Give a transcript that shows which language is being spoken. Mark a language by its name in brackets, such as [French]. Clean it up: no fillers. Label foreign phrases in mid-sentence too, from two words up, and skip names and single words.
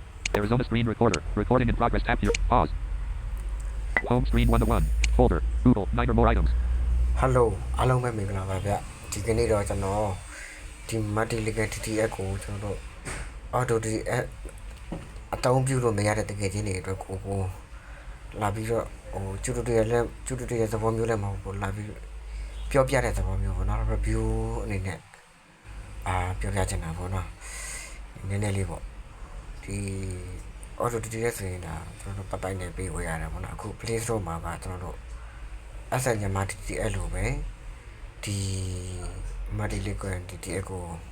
[English] Arizona screen recorder. Recording in progress. Tap here. Pause. Home screen 1 to 1. Folder. Google. 9 or more items. [Burmese] Hello အားလုံးပဲမင်္ဂလာပါဗျဒီကနေ့တော့ကျွန်တော်ဒီ Multilingual TTS ကိုကျွန်တော်တို့ Auto TTS အသုံးပြုလို့မရတဲ့တကယ်ချင်းတွေအတွက်ကို လာပြီးတော့ကျူတူတူရဲ့သဘောမျိုးလည်းမဟုတ်ဘူးလာပြီးပြောပြတဲ့သဘောမျိုးပေါ့နော် review အနေနဲ့ပြောပြချင်တာပေါ့နော်နည်းနည်းလေးပေါ့ဒီ Auto TTS ဆိုရင်ဒါကျွန်တော်တို့ပတ်ပိုက်နဲ့ပေးဝေရတယ်ပေါ့နော်အခု Play Store မှာကကျွန်တော်တို့asset ညမှာ TTS လို့ပဲဒီ Multilingual TTS ကို